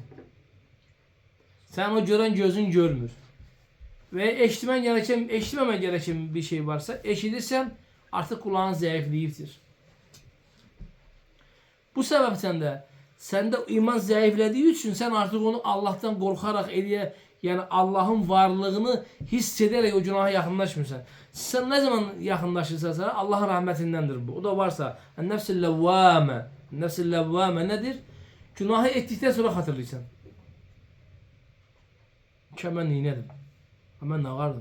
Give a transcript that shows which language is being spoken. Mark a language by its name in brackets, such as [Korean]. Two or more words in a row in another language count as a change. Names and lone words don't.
[Azerbaijani] Sən o görən gözün görmür. Və eşitməmə gerəkən bir şey varsa, eşidirsən, artıq kulağın zəifləyibdir. Bu səbəbdən də səndə iman zəiflədiyi üçün sən artıq onu Allahdan qorxaraq [Turkish] Yani Allah'ın varlığını hissederek o günaha yakınlaşmıyorsan. Sen ne zaman yakınlaşırsan sana Allah'ın rahmetindendir bu. O da varsa nefs-i levvame. Nefs-i levvame nedir? Günahı ettikten sonra hatırlaysan. Ki ben neynedim? Ben ne vardım?